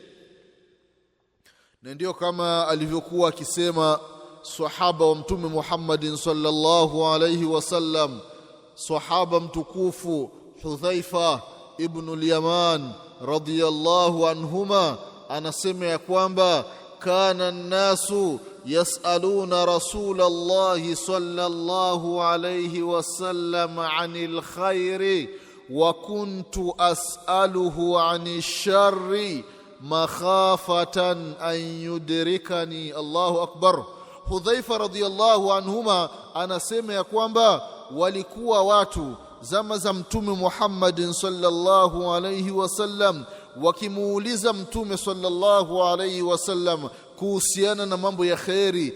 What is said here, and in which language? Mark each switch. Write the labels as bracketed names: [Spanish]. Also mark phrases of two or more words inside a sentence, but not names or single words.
[Swahili] Na ndio kama alivyokuwa akisema sahaba wa Mtume Muhammadin [Arabic] صلى الله عليه وسلم, [Swahili] sahaba mtukufu [Arabic] Hudhaifa ibn al-Yaman رضي الله عنهما, [Swahili] anasema ya kwamba [Arabic] كان الناس يسألون رسول الله صلى الله عليه وسلم عن الخير وكنت أسأله عن الشر مخافة أن يدركني. الله أكبر. [Swahili] Hudhaifa [Arabic] رضي الله عنهما [Swahili] anasema ya kwamba walikuwa watu zama za Mtume Muhammadin [Arabic] صلى الله عليه وسلم [Swahili] wakimuuliza Mtume [Arabic] صلى الله عليه وسلم [Swahili] kuhusiana na mambo ya kheri.